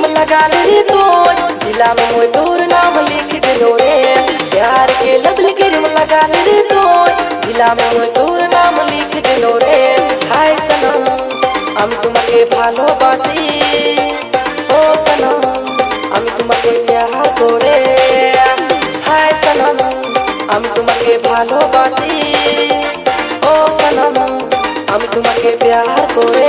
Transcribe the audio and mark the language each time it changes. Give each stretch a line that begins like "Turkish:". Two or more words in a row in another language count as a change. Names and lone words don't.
Sadri: लगाल रे तो दिला में मोय तोर नाम लिख दिलो रे प्यार के लबल क्रीम लगाल रे तो दिला में मोय तोर नाम लिख दिलो रे हाय सनम
Bangla: আমি তোমাকে ভালোবাসি ও সনম আমি তোমাকে প্যার করে হায় সনম আমি তোমাকে ভালোবাসি ও সনম আমি তোমাকে প্যার করে